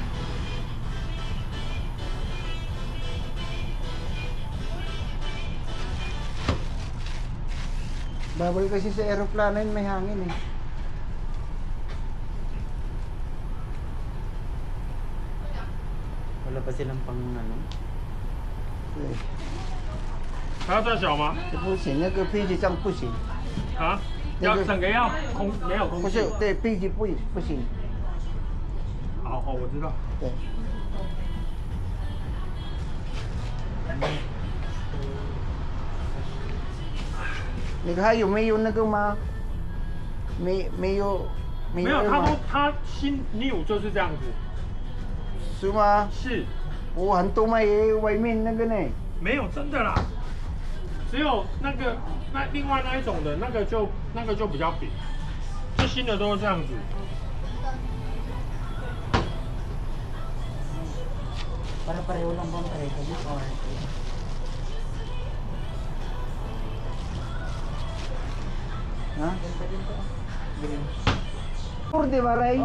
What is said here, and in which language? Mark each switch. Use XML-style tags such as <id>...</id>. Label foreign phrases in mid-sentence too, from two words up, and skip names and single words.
<tl>Bawal kasi sa aeroplano yun, may hangin eh. Wala pa silang pang ano? Eh,</tl> <zh>还要再小吗？不行，那个飞机上不行。啊？要整个要空没有空气？不是，对，飞机不行。好好，我知道。对。你看有没有那个吗？没有没有，他吗说他新 new 就是这样子。是吗？是，我很多卖外面那个呢。没有真的啦。只有那另外那一种的那个就比较扁，最新的都是这样子。</zh> <tl>Para pareho lang bang pareho mo or Ha? Pur, di ba, Ray?</tl>